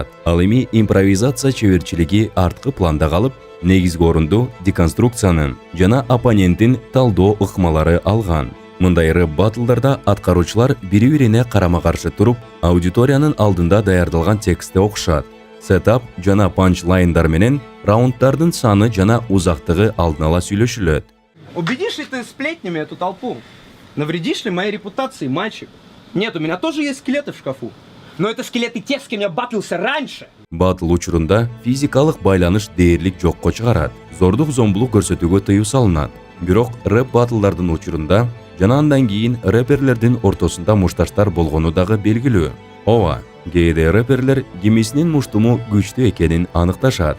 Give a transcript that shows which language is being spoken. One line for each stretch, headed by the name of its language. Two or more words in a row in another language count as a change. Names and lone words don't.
Kyrgyz: Ал эми импровизация чеберчилиги арткы планда калып, негизги орунду деконструкциянын жана оппоненттин талдоо ыкмалары алган. Мындай рэп батлдарда аткаруучулар бири-бирине карама-каршы туруп, аудиториянын алдында даярдалган текстти окушат. Сетап жана панчлайндар менен раунддардын саны жана узактыгы алдын ала сүйлөшүлөт.
Russian: Убедишь ли ты сплетнями эту толпу? Навредишь ли моей репутации, мальчик? Нет, у меня тоже есть скелеты в шкафу. Но это скелеты тех, с кем я батлился раньше.
Kyrgyz: Батл учурунда физикалык байланыш дээрлик жокко чыгарат. Зордук зомбулук көрсөтүүгө тыюу салынат. Бирок рэп батлдардын учурунда жана андан кийин рэперлердин ортосунда мушташтар болгону дагы белгилүү. Ооба, кээде рэперлер кимисинин муштуму күчтүү экенин аныкташат.